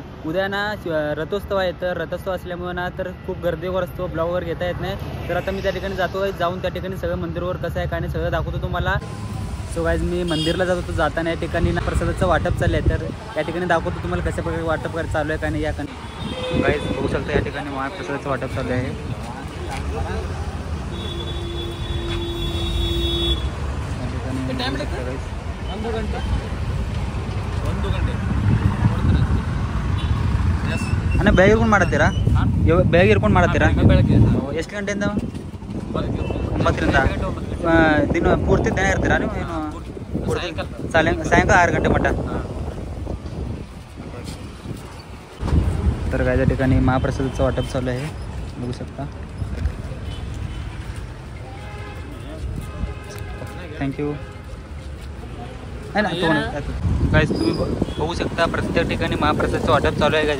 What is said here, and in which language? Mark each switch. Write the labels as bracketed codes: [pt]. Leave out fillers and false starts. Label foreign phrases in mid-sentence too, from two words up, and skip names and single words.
[mr] उद्या ना रथोत्सव आहे, तर रथोत्सव असल्यामुळे ना तर खूप गर्दीवर असतो, ब्लॉग वगैरे घेता येत नाही. तर आता मी त्या ठिकाणी जातो, जाऊन त्या ठिकाणी सगळं मंदिरवर कसं आहे का नाही सगळं दाखवतो तुम्हाला. [en] so guys [mr] मी मंदिरला जात होतो, जाताना या ठिकाणी ना प्रसादाचं वाटप चाललं आहे. तर या ठिकाणी दाखवतो तुम्हाला कशा प्रकारे वाटप चालू आहे का नाही. या गाईज बघू शकता या ठिकाणी महाप्रसादाचं वाटप चालू आहे. [kn] ಅಣ್ಣ ಬೇಗ ಇರ್ಕೊಂಡು ಮಾಡ್ತೀರಾ? ಬೇಗ ಇರ್ಕೊಂಡು ಮಾಡ್ತೀರಾ? ಎಷ್ಟು ಗಂಟೆಯಿಂದ? 9ರಿಂದ ದಿನ ಪೂರ್ತಿ ದಿನ ಇರ್ತೀರಾ ನೀವು? ಏನು ಸಾಯಂಕಾಲ 6 ಗಂಟೆ ಮಟ್ಟ. [mr] तर काय त्या ठिकाणी महाप्रसादाचं वाटप चालू आहे, बघू शकता. थँक्यू. आहे ना तो गाईज तुम्ही बघू शकता प्रत्येक ठिकाणी महाप्रसादाचं वाटप चालू आहे का.